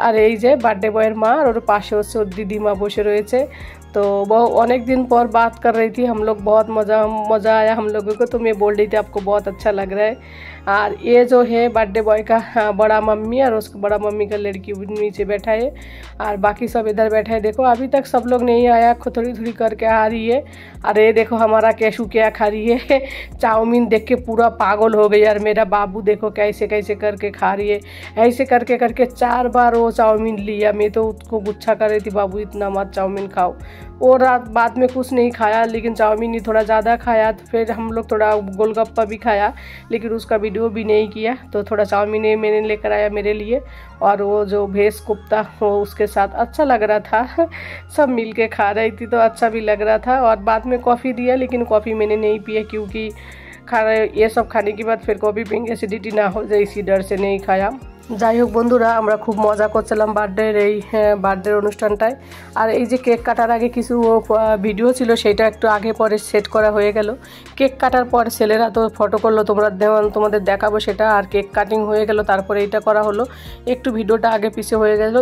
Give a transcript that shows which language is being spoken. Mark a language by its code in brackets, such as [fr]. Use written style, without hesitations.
[bn] আর এই যে বার্থডে বয়ের মা, আর ওর পাশে হচ্ছে ওর দিদিমা বসে রয়েছে। [hi] तो वो अनेक दिन पर बात कर रही थी हम लोग, बहुत मज़ा आया हम लोगों को। तो मैं बोल रही थी आपको बहुत अच्छा लग रहा है। और ये जो है बर्थडे बॉय का बड़ा मम्मी और उसका बड़ा मम्मी का लड़की नीचे बैठा है और बाकी सब इधर बैठा है। देखो अभी तक सब लोग नहीं आया, थोड़ी थोड़ी करके आ रही है। और ये देखो हमारा कैशू क्या खा रही है चाउमीन देख के पूरा पागल हो गई यार। मेरा बाबू देखो कैसे कैसे करके खा रही है, ऐसे करके करके 4 बार वो चाउमीन लिया। मैं तो उसको गुच्छा कर रही थी, बाबू इतना मत चाउमीन खाओ। और रात बाद में कुछ नहीं खाया, लेकिन चाउमीन ही थोड़ा ज़्यादा खाया। तो फिर हम लोग थोड़ा गोलगप्पा भी खाया, लेकिन उसका वीडियो भी नहीं किया। तो थोड़ा चाउमीन मैंने लेकर आया मेरे लिए, और वो जो भेस कोफ्ता वो उसके साथ अच्छा लग रहा था। सब मिल के खा रही थी तो अच्छा भी लग रहा था। और बाद में कॉफ़ी दिया, लेकिन कॉफ़ी मैंने नहीं पिया क्योंकि ये सब खाने के बाद फिर कॉफ़ी पियेंगे एसिडिटी ना हो जाए, इसी डर से नहीं खाया। [bn] যাই হোক বন্ধুরা, আমরা খুব মজা করছিলাম বার্থডের অনুষ্ঠানটায়। আর এই যে কেক কাটার আগে কিছু ভিডিও ছিল, সেটা একটু আগে পরে সেট করা হয়ে গেল। কেক কাটার পর ছেলেরা তো ফটো করলো, তোমাদের দেখাবো সেটা। আর কেক কাটিং হয়ে গেল, তারপরে এইটা করা হলো। একটু ভিডিওটা আগে পিছে হয়ে গেল।